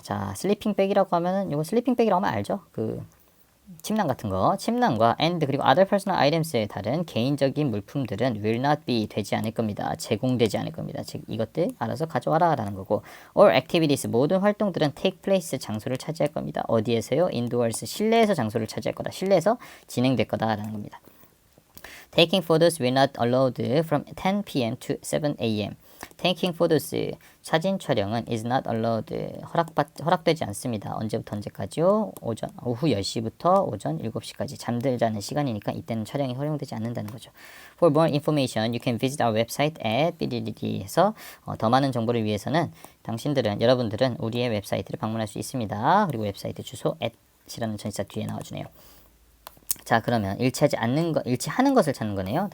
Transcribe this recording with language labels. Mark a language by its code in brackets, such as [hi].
[ko] 자, sleeping bag이라고 하면은 이거 sleeping bag이라고 하면 알죠? 그 침낭 같은 거, 침낭과 and 그리고 [en] other personal items의 [ko] 다른 개인적인 물품들은 [en] will not be [ko] 되지 않을 겁니다. 제공되지 않을 겁니다. 즉 이것들 알아서 가져와라 라는 거고, [en] all activities [ko] 모든 활동들은 [en] take place [ko] 장소를 차지할 겁니다. 어디에서요? [en] indoors [ko] 실내에서 장소를 차지할 거다. 실내에서 진행될 거다라는 겁니다. [en] Taking photos will not allowed from 10 p.m. to 7 a.m. Taking photos [ko] 사진 촬영은 [en] is not allowed [ko] 허락되지 않습니다. 언제부터 언제까지요? 오후 10시부터 오전 7시까지 잠들자는 시간이니까 이때는 촬영이 허용되지 않는다는 거죠. [en] For more information, you can visit our website at bddd에서 [ko] 더 많은 정보를 위해서는 여러분들은 우리의 웹사이트를 방문할 수 있습니다. 그리고 웹사이트 주소 at이라는 전치사 뒤에 나와주네요. 자, 그러면 일치하는 것을 찾는 거네요.